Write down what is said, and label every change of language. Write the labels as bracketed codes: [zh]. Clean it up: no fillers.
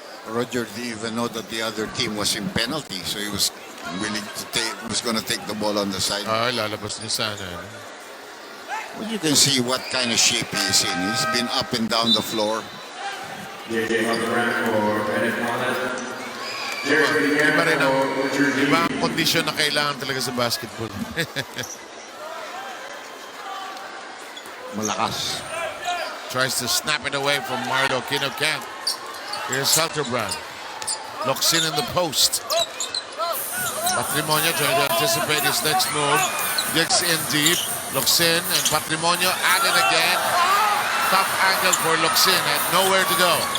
[en] Roger didn't even know that the other team was in penalty, so he was willing to take, was going to take the ball on the side. [tl] Lalabas niya sana. [en] Well, you can see what kind of shape he is in. He's been up and down the floor. [tl] Iba ang kondisyon na kailangan talaga sa basketball. Malakas. [en] Tries to snap it away from Marlo Kinocant. Here's Halterbrand. Locks in the post. Patrimonio trying to anticipate his next move. Digs in deep. Locks in and Patrimonio at it again. Tough angle for Locsin and nowhere to go.